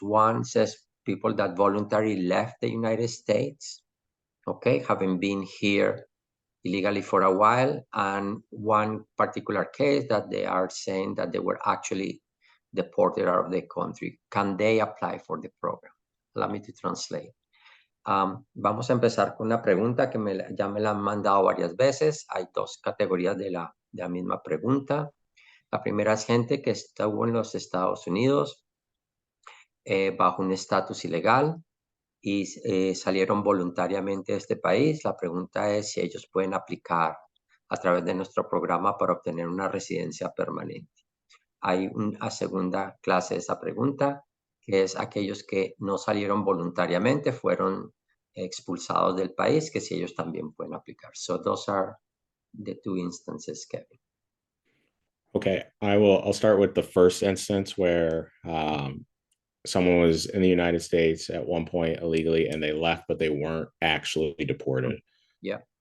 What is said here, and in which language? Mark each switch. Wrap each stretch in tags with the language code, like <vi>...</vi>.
<en>One says people that voluntarily left the United States, okay, having been here illegally for a while, and one particular case that they are saying that they were actually deported out of the country. Can they apply for the program? Allow me to translate.</en> <es>Vamos a empezar con una pregunta que ya me la han mandado varias veces. Hay 2 categorías de la misma pregunta. La primera es gente que estuvo en los Estados Unidos bajo un estatus ilegal y salieron voluntariamente de este país. La pregunta es si ellos pueden aplicar a través de nuestro programa para obtener una residencia permanente. Hay una segunda clase de esa pregunta, que es aquellos que no salieron voluntariamente, fueron expulsados del país, que si ellos también pueden aplicar.</es> <en>So those are the 2 instances, Kevin. Okay, I'll start with the first instance where someone was in the United States at one point illegally and they left, but they weren't actually deported. Yeah.</en>